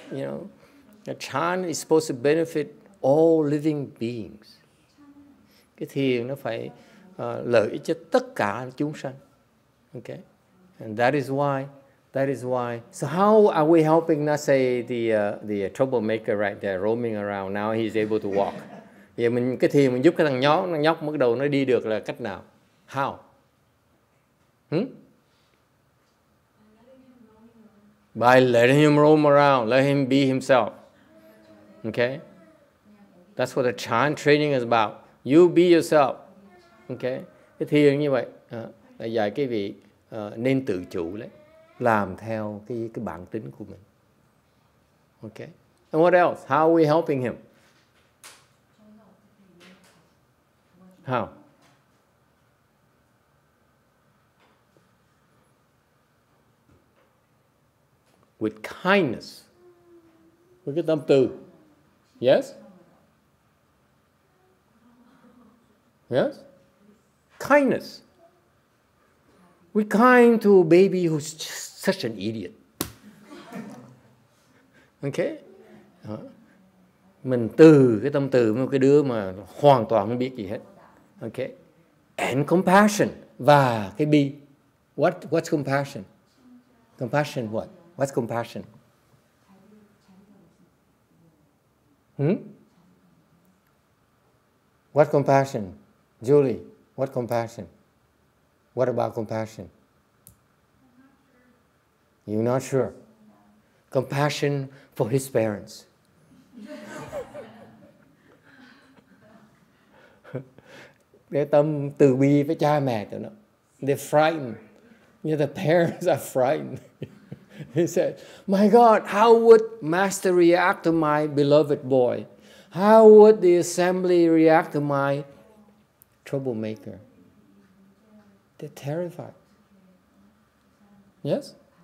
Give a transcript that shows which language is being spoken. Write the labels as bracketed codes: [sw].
[en] You know, the chant is supposed to benefit all living beings. [vi] Cái thiền nó phải lợi ích cho tất cả chúng sanh. [en] Okay, and that is why. So how are we helping? Let's say the troublemaker right there roaming around. Now he's able to walk. [vi] Vậy mình cái thiền mình giúp cái thằng nhóc bắt đầu nó đi được là cách nào? [en] How? By letting him roam around, let him be himself. Okay? That's what the chant training is about. You be yourself. Okay? [vi] Cái thiền như vậy là dạy cái vị nên tự chủ đấy, làm theo cái bản tính của mình. [en] Okay? And what else? How are we helping him? How? With kindness. [vi] Với cái tâm từ. [en] Yes? Yes? Kindness. We're kind to a baby who's just such an idiot. Okay? [vi] Mình từ cái tâm từ với một cái đứa mà hoàn toàn không biết gì hết. [en] Okay? And compassion. [vi] Và cái bi. [en] What's compassion? Compassion what? What's compassion? What compassion? Julie, what compassion? What about compassion? You're not sure. Compassion for his parents. [vi] Cái tâm từ bi với cha mẹ tụi nó. [en] They're frightened. The parents are frightened. He said, my God, how would Master react to my beloved boy? How would the assembly react to my troublemaker? They're terrified. Yes?